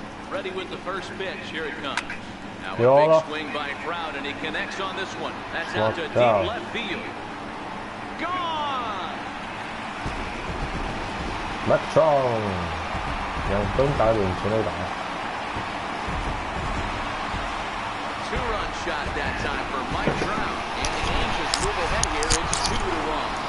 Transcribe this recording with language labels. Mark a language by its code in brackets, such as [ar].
[en] Ready with the first pitch, here it comes. Now a big swing by Trout, and he connects on this one. That's out to deep left field. Gone! [zh] Mike Trout 2分打点全垒打。 [en] 2-run shot that time for Mike Trout, and the Angels move ahead here. It's 2-1.